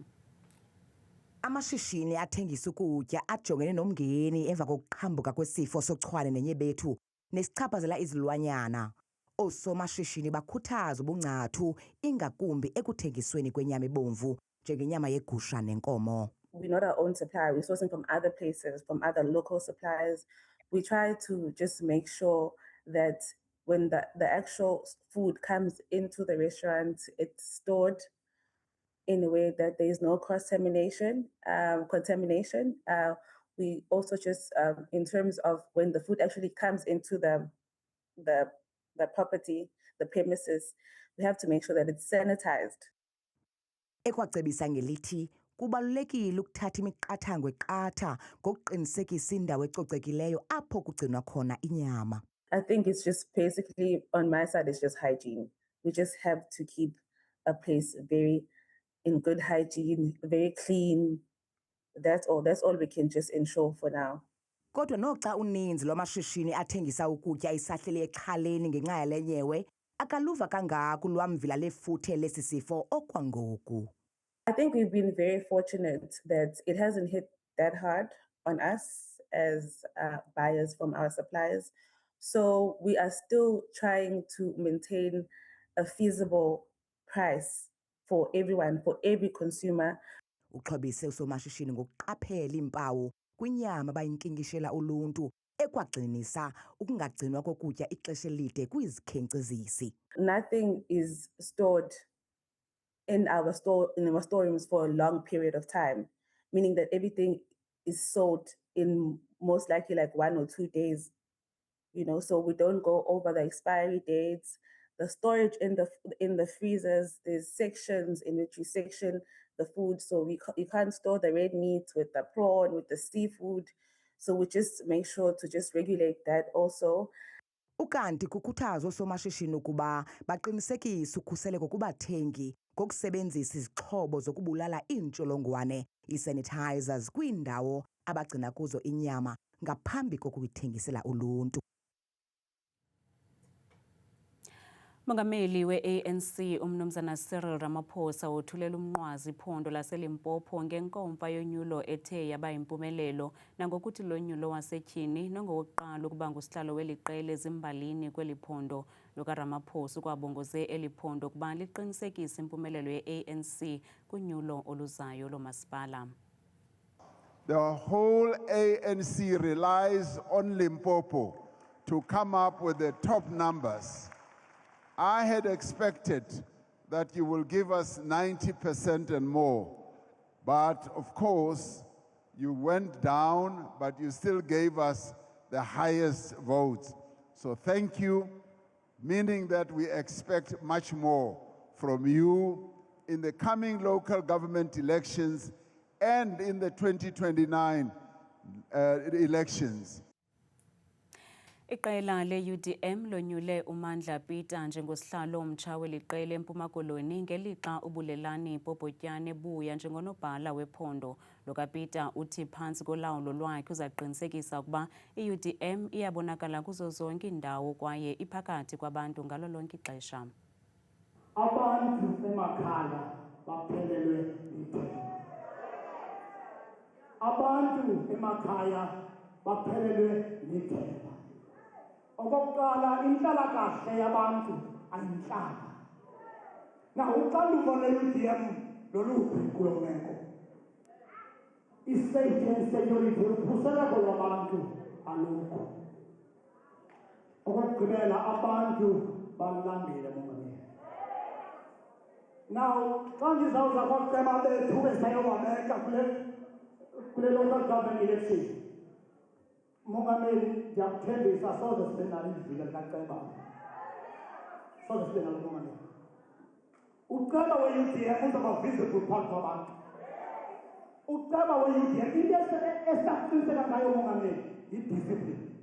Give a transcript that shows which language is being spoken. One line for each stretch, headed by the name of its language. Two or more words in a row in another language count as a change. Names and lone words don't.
Xhosa: Amashishini athengisa ukutya ajongene nomngeni emva kokuqhambuka kwesifo sochwane nenyebethu nesichaphazela izilwanyana. Oosomashishini bakhuthaza ubungcathu ingakumbi ekuthengisweni kwenyama ebomvu njengenyama yegusha nenkomo.
English: We're not our own supplier. We're sourcing from other places, from other local suppliers. We try to just make sure that when the actual food comes into the restaurant, it's stored in a way that there is no contamination. We also just, in terms of when the food actually comes into the property, the premises, we have to make sure that it's sanitized.
Xhosa: Ekwacebisa ngelithi kubalulekile ukuthatha imiqathango eqatha ngokuqinisekisa indawo ecocekileyo apho kugcinwa khona inyama.
English: I think it's just basically, on my side, it's just hygiene. We just have to keep a place in good hygiene, very clean. That's all we can just ensure for now.
Xhosa: Kodwa noxa uninzi lwamashishini athengisa ukutya isahleli exhaleni ngenxa yale nyewe, akaluva kangako lwamvila lefuthe lesi sifo okwangoku.
English: I think we've been very fortunate that it hasn't hit that hard on us as buyers from our suppliers. So we are still trying to maintain a feasible price for everyone, for every consumer.
Xhosa: Uxhobise usomashishini ngokuqaphela iimpawu kwinyama abayinkinkishela uluntu ekwagcinisa ukungagcinwa kokutya ixesha elide kwizikhenkcezisi.
English: Nothing is stored in our storerooms for a long period of time, meaning that everything is sold in most likely like 1 or 2 days, so we don't go over the expiry dates. The storage in the freezers, there's sections in which we section the food, so you can't store the red meat with the prawn, with the seafood. So we just make sure to just regulate that also.
Xhosa: Ukanti kukhuthazwa oosomashishini ukuba baqinisekise ukhuseleko kubathengi ngokusebenzisa izixhobo zokubulala iintsholongwane, ii-sanitizers, kwiindawo abagcina kuzo inyama ngaphambi kokuyithengisela uluntu. Mongameli we-ANC umnumzana Cyril Ramaphosa wothulela umnqwazi iphondo laseLimpopo ngenkomfa yonyulo ethe yaba yimpumelelo nangokuthi lo nyulo wasetyhini nongowokuqala ukuba ngusihlalo weli qela ezimbalini kweli phondo. LukaRamaphosa ukwabongoze eli phondo ukuba liqinisekise impumelelo ye-ANC kunyulo oluzayo lomasipala.
English: The whole ANC relies on Limpopo to come up with the top numbers. I had expected that you will give us 90% and more, but of course you went down, but you still gave us the highest votes. So thank you, meaning that we expect much more from you in the coming local government elections and in the 2029 elections.
Xhosa: Iqela le-UDM lonyule uMandla Peter njengosihlalo omtsha weli qela eMpuma Koloni ngelixa uBulelani Popotyane buya njengonobhala wephondo. LukaPeter uthi phantsi kolawulo lwakhe uzaqinisekisa ukuba i-UDM iyabonakala kuzo zonke iindawo kwaye iphakathi kwabantu ngalo lonke ixesha. Abantu emakhaya baphelelwe yithemba. Abantu emakhaya baphelelwe yithemba. Okokuqala, inhlalakahle yabantu ayinhlanga. Na uxanduva le-UDM loluphi kulo meko.
English: I-safety and security,
Xhosa: ukhuseleko lwabantu alukho. Okokugqibela, abantu balambile mongameli. Now, xa ndizawuza kwaceba bethu besayobabeka kule
English: local government election,
Xhosa: mongameli ndiyakuthembisa soze sibe nalo ivile likaceba. Soze sibe nalo mongameli. Uceba we-UDM uzaba visible phambi kwabantu. Uceba we-UDM into esiqiniseka ngayo mongameli yi-discipline.